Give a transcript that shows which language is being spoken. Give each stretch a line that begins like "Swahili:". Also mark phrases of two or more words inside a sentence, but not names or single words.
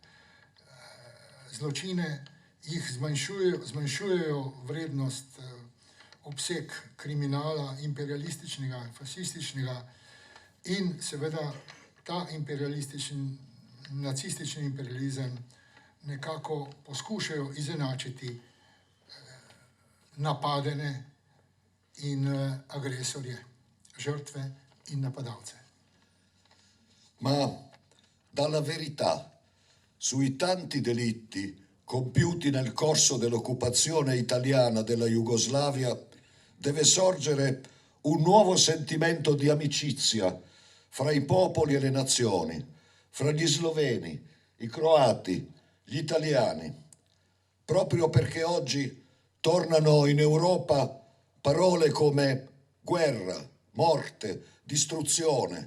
Slovenian: zločine, jih zmanjšujejo vrednost, obseg kriminala imperialističnega, fašističnega in seveda ta nacistični imperializem nekako poskušajo izenačiti napadene in agresorje, žrtve in napadalce.
Italian: Ma dalla verità sui tanti delitti compiuti nel corso dell'occupazione italiana della Jugoslavia deve sorgere un nuovo sentimento di amicizia fra i popoli e le nazioni, fra gli sloveni, i croati, gli italiani, proprio perché oggi tornano in Europa parole come guerra, morte, distruzione.